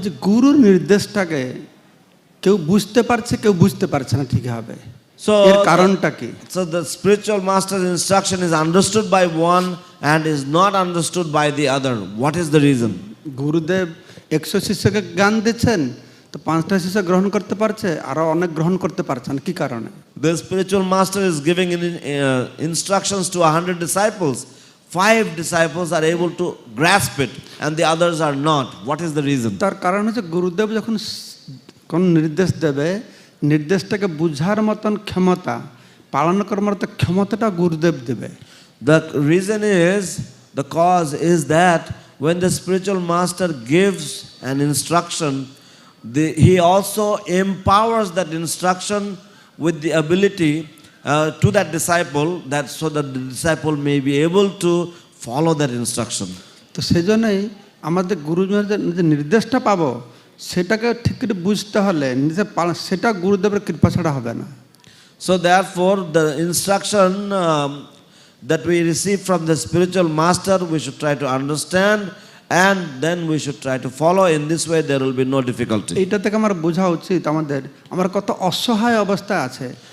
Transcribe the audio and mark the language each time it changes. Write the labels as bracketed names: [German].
[Bangla] এই যে গুরুর নির্দেশটাকে কেউ বুঝতে পারছে, কেউ বুঝতে পারছে না ঠিকভাবে, So এর কারণটা কি? [English] So the spiritual master's instruction is understood by one and is not understood by the other. What is the reason? [Bangla] গুরুদেব 100 শিষ্যকে জ্ঞান দিচ্ছেন, তো 5টা শিষ্য গ্রহণ করতে পারছে, আরো অনেক গ্রহণ করতে পারছে না, কি কারণে? [English] The spiritual master is giving instructions to 100 disciples. 5 disciples are able to grasp it and the others are not. What is the reason? [Bangla] তার কারণ হচ্ছে গুরুদেব যখন কোন নির্দেশ দেবে, নির্দেশটাকে বুঝার মতন ক্ষমতা পালন করার তো ক্ষমতাটা গুরুদেব দেবে। [English] The reason is, the cause is that when the spiritual master gives an instruction, he also empowers that instruction with the ability to that disciple, that so that the disciple may be able to follow that instruction. [Bangla] তো সেজন্যই আমাদের গুরুজনের যে নির্দেশটা পাবো সেটাকে ঠিক করে বুঝতে হলে নিজে সেটা গুরুদেবের কৃপা ছাড়া হবে না। [English] So therefore the instruction that we receive from the spiritual master, we should try to understand, and then we should try to follow. In this way there will be no difficulty. [Bangla] এইটা থেকে আমার বোঝা উচিত আমার কত অসহায় অবস্থায় আছে।